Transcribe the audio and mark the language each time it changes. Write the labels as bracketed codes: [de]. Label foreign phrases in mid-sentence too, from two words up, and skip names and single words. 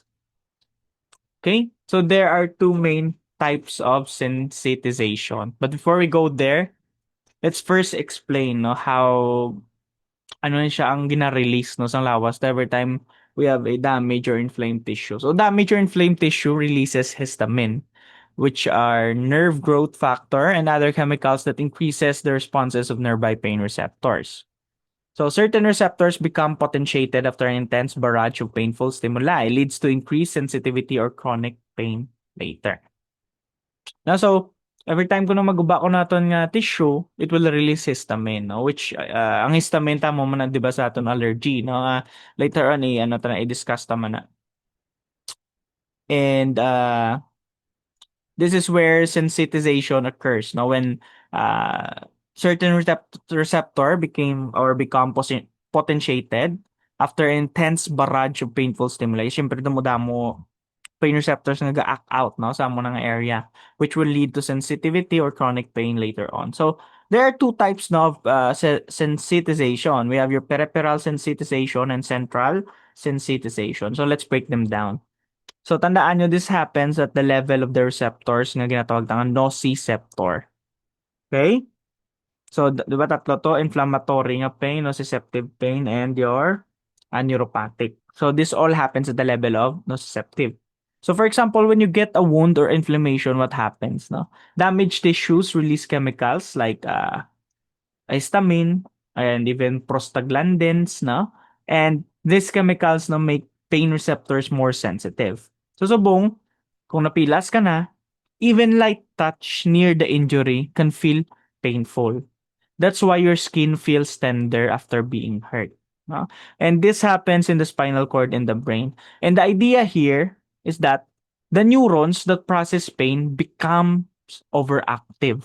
[en] Okay, so there are two main types of sensitization. But before we go there, let's first explain, no, how [hil] ano na siya ang gina-release, no, sa lawas [en] every time we have a damaged or inflamed tissue. So damaged or inflamed tissue releases histamine, which are nerve growth factor and other chemicals that increases the responses of nearby pain receptors. So certain receptors become potentiated after an intense barrage of painful stimuli, leads to increased sensitivity or chronic pain later. Now, so every time [hil] ko na maguba ko naton nga [en] tissue, it will release histamine, no? [hil] Which ang histamine tamo man na, di ba, sa aton allergy, no? Later on i-discuss ta man na. [en] And this is where sensitization occurs, no? When certain receptor become potentiated after intense barrage of painful stimuli. [hil] Siyempre damo [en] pain receptors [hil] nga ga-act out, no, sa amo nga area, [en] which will lead to sensitivity or chronic pain later on. So there are two types of sensitization. We have your peripheral sensitization and central sensitization. So let's break them down. So [tl] tandaan nyo, [en] this happens at the level of the receptors [hil] nga ginatawag na [en] nociceptor. [hil] Okay? So, di ba tatlo to? [en] Inflammatory nga pain, nociceptive pain, and your neuropathic. So, this all happens at the level of nociceptive. So, for example, when you get a wound or inflammation, what happens? No? Damaged tissues release chemicals like histamine and even prostaglandins, no? And these chemicals no make pain receptors more sensitive. So, [hil] subong, kung napilas ka na, [en] even light touch near the injury can feel painful. That's why your skin feels tender after being hurt. No? And this happens in the spinal cord and the brain. And the idea here is that the neurons that process pain become overactive.